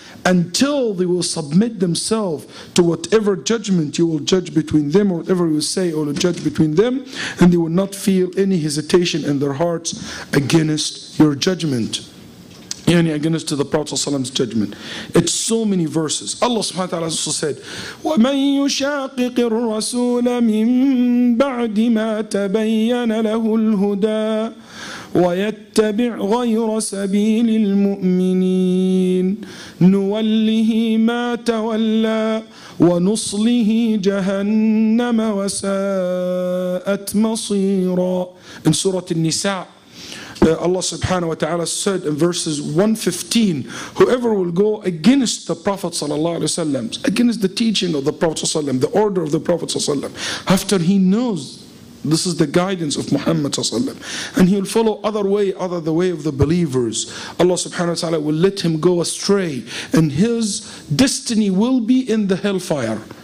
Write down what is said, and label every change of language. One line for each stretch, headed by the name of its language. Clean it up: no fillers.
English: Until they will submit themselves to whatever judgment you will judge between them, or whatever you say or judge between them, and they will not feel any hesitation in their hearts against your judgment, against the Prophet ﷺ's judgment. It's so many verses. Allah subhanahu wa ta'ala also said,
Arabic: وَمَن يُشَاقِقِ الرَّسُولَ مِن بَعْدِ مَا تَبَيَّنَ لَهُ الْهُدَى وَيَتَّبِعْ غَيْرَ سَبِيلِ الْمُؤْمِنِينَ نُوَلِّهِ مَا تَوَلَّى وَنُصْلِهِ جَهَنَّمَ وَسَاءَتْ مَصِيرًا.
English: In Surah An-Nisa, Allah subhanahu wa ta'ala said in verses 115, whoever will go against the Prophet sallallahu alaihi wasallam, against the teaching of the Prophet sallallahu alaihi wasallam, the order of the Prophet sallallahu alaihi wasallam, after he knows this is the guidance of Muhammad sallallahu alaihi wasallam, and he will follow other the way of the believers, Allah subhanahu wa ta'ala will let him go astray, and his destiny will be in the hellfire.